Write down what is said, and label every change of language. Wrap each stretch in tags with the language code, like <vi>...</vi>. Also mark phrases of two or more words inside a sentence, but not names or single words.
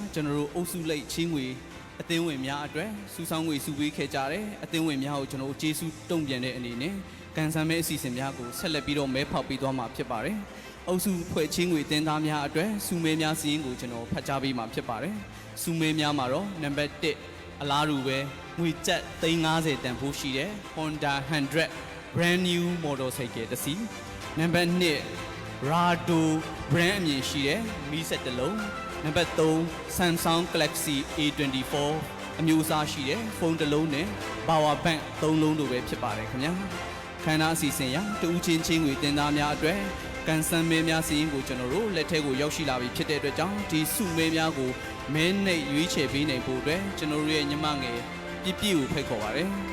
<my>ကျွန်တော်တို့အုပ်စုလိုက်ချင်းငွေအသင်းဝင်များအတွက်စုဆောင်းငွေစုပေးခဲ့ကြတယ်အသင်းဝင်များကိုကျွန်တော်တို့ကျေးဇူးတုံ့ပြန်တဲ့အနေနဲ့ကန်ဆယ်မဲအစီအစဉ်များ ကိုဆက်လက်ပြီးတော့မဲဖောက်ပေးသွားမှာဖြစ်ပါတယ်အုပ်စုဖွဲ့ချင်းငွေတင်သားများအတွက်စုမဲများစီးရင်ကိုကျွန်တော်ဖတ်ကြားပေးမှာဖြစ်ပါတယ်စုမဲများမှာ တော့နံပါတ်1အလားတူပဲငွေကျပ်350တန်ဖိုးရှိတဲ့ Honda 100</my> <en>brand new motorcycle</en> <my>တစ်စီးနံပါတ်2Rado brand အမည် ရှိတဲ့မီးစက်တစ်လုံးနံပါတ်3 Samsung Galaxy A24 အမျိုးအစားရှိတဲ့ဖုန်းတစ်လုံးနဲ့</my> <en>Power Bank</en> <my>3 လုံးတို့ပဲဖြစ်ပါတယ်ခင်ဗျာခန္ဓာအစီအစဉ်ရတူးချင်းချင်းငွေတင်သားများအတွက်ကန်ဆယ်မဲများစီးရင်ကိုကျွန်တော်တို့လက်ထက်ကိုရောက်ရှိလာပြီဖြစ်တဲ့အတွက်ကြောင့်ဒီစုမဲများကိုမဲနဲ့ရွေးချယ်ပေးနိုင်ဖို့အတွက်ကျွန်တော်တို့ရဲ့ညီမငယ်ပြည့်ပြည့်ကိုဖိတ်ခေါ်ပါတယ်</my>